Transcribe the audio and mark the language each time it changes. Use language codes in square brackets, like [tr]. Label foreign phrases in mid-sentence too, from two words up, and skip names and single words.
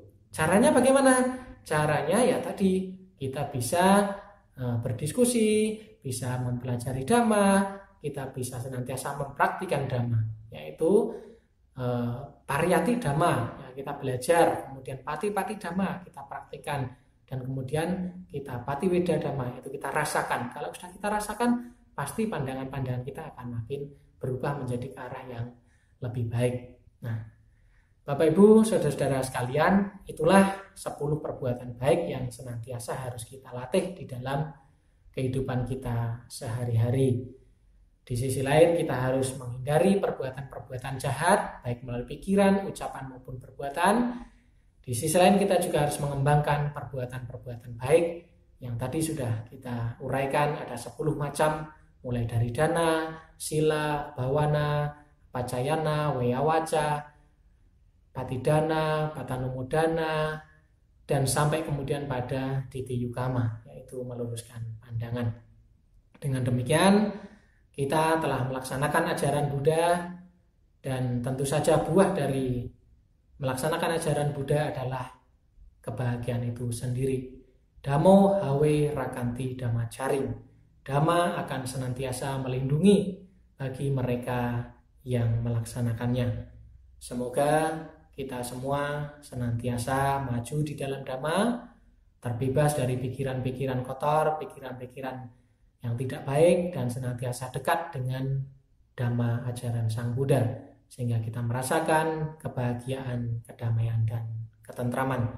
[id] Caranya bagaimana? Caranya ya tadi, kita bisa berdiskusi, bisa mempelajari Dhamma, kita bisa senantiasa mempraktikkan Dhamma, yaitu [pi] pariyati Dhamma, [id] ya, kita belajar, kemudian [pi] pati-pati Dhamma [id] kita praktikkan, dan kemudian kita [pi] patiweda Dhamma, [id] yaitu kita rasakan. Kalau sudah kita rasakan, pasti pandangan-pandangan kita akan makin berubah menjadi ke arah yang lebih baik. Nah, Bapak Ibu, saudara-saudara sekalian, itulah 10 perbuatan baik yang senantiasa harus kita latih di dalam kehidupan kita sehari-hari. Di sisi lain, kita harus menghindari perbuatan-perbuatan jahat, baik melalui pikiran, ucapan maupun perbuatan. Di sisi lain, kita juga harus mengembangkan perbuatan-perbuatan baik yang tadi sudah kita uraikan, ada 10 macam, mulai dari [pi] dana, sila, bawana, pacayana, weyawaca, patidana, patanumodana, [id] dan sampai kemudian pada [pi] Diti Yukama, [id] yaitu meluruskan pandangan. Dengan demikian, kita telah melaksanakan ajaran Buddha, dan tentu saja buah dari melaksanakan ajaran Buddha adalah kebahagiaan itu sendiri. [pi] Dhammo hawe rakanti dhammacharing. [id] Dhamma akan senantiasa melindungi bagi mereka yang melaksanakannya. Semoga kita semua senantiasa maju di dalam Dhamma, terbebas dari pikiran-pikiran kotor, pikiran-pikiran yang tidak baik, dan senantiasa dekat dengan Dhamma ajaran Sang Buddha, sehingga kita merasakan kebahagiaan, kedamaian, dan ketentraman.